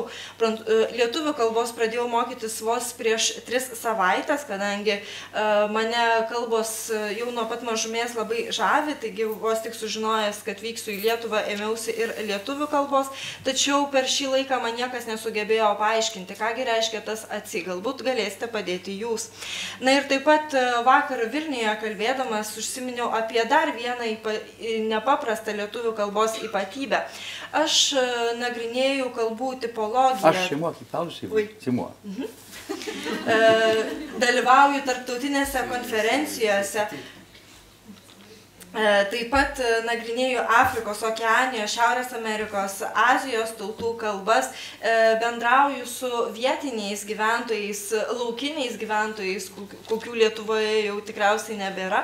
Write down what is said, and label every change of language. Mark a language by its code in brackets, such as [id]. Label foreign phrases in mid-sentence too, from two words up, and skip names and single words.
[lt] Lietuvių kalbos pradėjau mokytis vos prieš 3 savaitės, kadangi mane kalbos jau nuo pat mažumės labai žavi, taigi vos tik sužinojęs, kad vyksiu į Lietuvą, ėmiausi ir lietuvių kalbos, tačiau per šį laiką man niekas nesugebėjo paaiškinti, kągi reiškia tas atsi, galbūt galėsite padėti jūs. Na ir taip pat vakar Vilniuje kalbėdamas užsiminiau apie dar vieną nepaprastą lietuvių kalbos ypatybę. Aš nagrinėjau kalbų tipologiją. [fr] Ah, c'est moi qui parle, c'est vous. C'est moi. [lt] Dalyvauju tarptautinėse konferencijose. Taip pat nagrinėju Afrikos, Okeanijos, Šiaurės Amerikos, Azijos tautų kalbas, bendrauju su vietiniais gyventojais, laukiniais gyventojais, kokių Lietuvoje jau tikriausiai nebėra.